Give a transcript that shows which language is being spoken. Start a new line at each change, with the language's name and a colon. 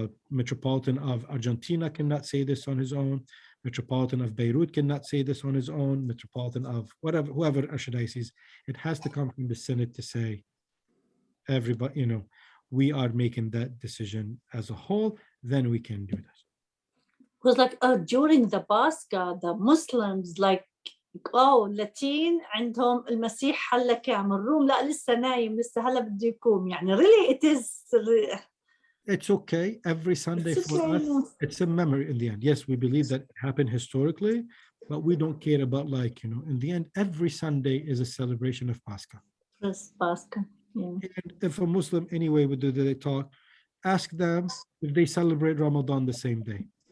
English: Metropolitan of Argentina cannot say this on his own. Metropolitan of Beirut cannot say this on his own. Metropolitan of whoever archdiocese, it has to come from the synod to say, everybody, we are making that decision as a whole, then we can do this. Because like during the Pascha, the Muslims like,
Arabic: لاتين عندهم المسيح هلا كامل، الروم لا لسه نايم، لسه هلا بده يقوم.
English: يعني really it is. It's okay. Every Sunday for us, it's a memory in the end. Yes, we believe that it happened historically, but we don't care about in the end, every Sunday is a celebration of Pascha. Yes, Pascha. Yeah. And if a Muslim anyway would do they talk, ask them if they celebrate Ramadan the same day.